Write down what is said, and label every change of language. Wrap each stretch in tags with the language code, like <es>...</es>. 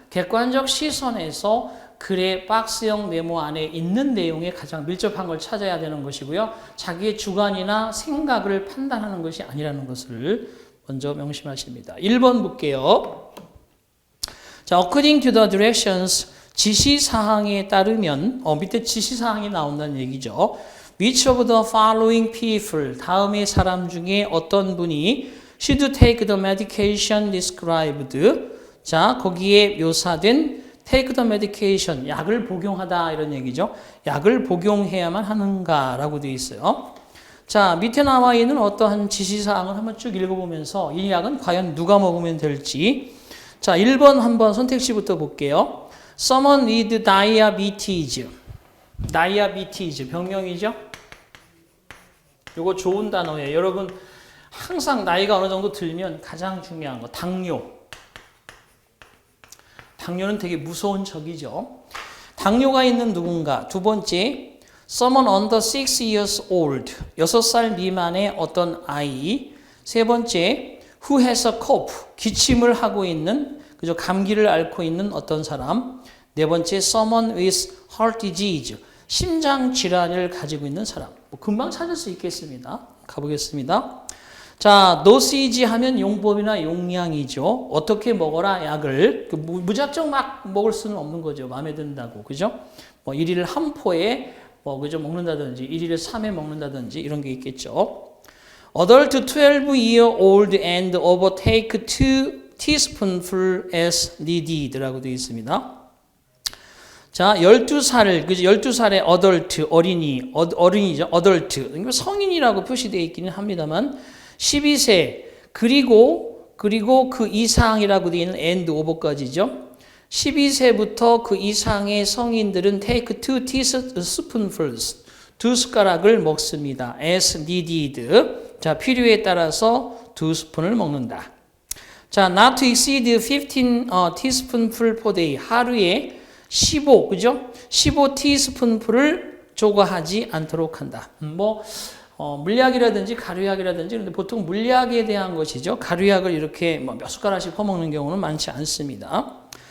<ko>객관적 시선에서 글의 박스형 메모 안에 있는 내용에 가장 밀접한 걸 찾아야 되는 것이고요. 자기의 주관이나 생각을 판단하는 것이 아니라는 것을 먼저 명심하십니다. 1번 볼게요. 자,</ko> <en>according to the directions,</en> <ko>지시사항에 따르면 밑에 지시사항이 나온다는 얘기죠.</ko> <en>Which of the following people,</en> <ko>다음의 사람 중에 어떤 분이</ko> <en>should take the medication described.</en> <ko>자, 거기에 묘사된</ko> <en>take the medication,</en> <ko>약을 복용하다 이런 얘기죠. 약을 복용해야만 하는가라고 되어 있어요. 자, 밑에 나와 있는 어떠한 지시사항을 한번 쭉 읽어보면서 이 약은 과연 누가 먹으면 될지. 자, 1번 한번 선택지부터 볼게요.</ko> <en>Someone with diabetes.</en> <ko>diabetes, 병명이죠? 이거 좋은 단어예요. 여러분, 항상 나이가 어느 정도 들면 가장 중요한 거, 당뇨. 당뇨는 되게 무서운 적이죠. 당뇨가 있는 누군가. 두 번째,</ko> <en>someone under 6 years old.</en> <ko>6살 미만의 어떤 아이. 세 번째,</ko> <en>who has a cough.</en> <ko>기침을 하고 있는, 그저 감기를 앓고 있는 어떤 사람. 네 번째,</ko> <en>someone with heart disease.</en> <ko>심장 질환을 가지고 있는 사람. 뭐 금방 찾을 수 있겠습니다. 가보겠습니다. 자, 노시지 하면 용법이나 용량이죠. 어떻게 먹어라 약을 무작정 막 먹을 수는 없는 거죠. 마음에 든다고, 그죠? 뭐 1일 한 포에 뭐 그죠 먹는다든지 1일에 3회 먹는다든지 이런 게 있겠죠.</ko> <en>Adult 12-year-old and over take 2 teaspoonful as needed라고</en> <ko>되어 있습니다. 자, 12살, 그죠? 12살의 adult, 어린이죠.</ko> <en>adult.</en> <ko>성인이라고 표시되어 있기는 합니다만 12세, 그리고 그 이상이라고 되어 있는</ko> <en>and over</en> <ko>까지죠. 12세부터 그 이상의 성인들은</ko> <en>take 2 teaspoonfuls,</en> <ko>2숟가락을 먹습니다.</ko> <en>as needed.</en> <ko>자, 필요에 따라서 2스푼을 먹는다.</ko> <en>자, not to exceed 15 teaspoonful per day.</en> <ko>하루에 15, 그죠? 15 티스푼풀을 초과하지 않도록 한다. 물약이라든지 가루약이라든지, 근데 보통 물약에 대한 것이죠. 가루약을 이렇게 몇 숟가락씩 퍼먹는 경우는 많지 않습니다.</ko>